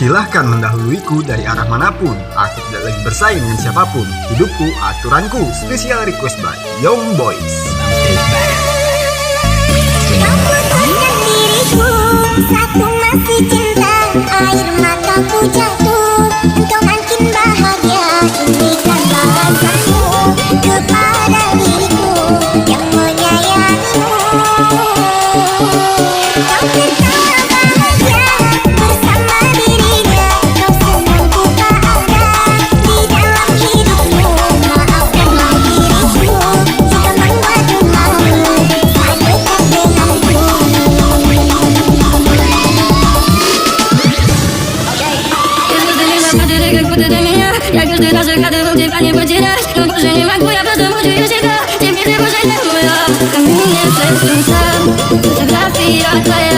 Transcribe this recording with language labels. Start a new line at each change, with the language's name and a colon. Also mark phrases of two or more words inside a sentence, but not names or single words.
Indonesian: bahkan mendahuluiku dari arah manapun. Aku tidak lagi bersaing dengan siapapun. Hidupku, aturanku.
English: Special request by Young Boys.
Indonesian: Kau putuskan diriku saat ku masih cinta. Air mataku jatuh, engkau makin bahagia. Ini kan balasanmu kepada diriku yang menyayangimu. Kau tertawa bahagia bersama dirinya. Kau senang ku tak ada di dalam hidupmu. Maafkanlah diriku jika membuatmu malu saat dekat denganku.
Russian: Я каждый раз загадывал тебя не потерять, но больше не могу, я просто мучаю себя. Теперь ты больше не моя. Ко мне садится фотография твоя.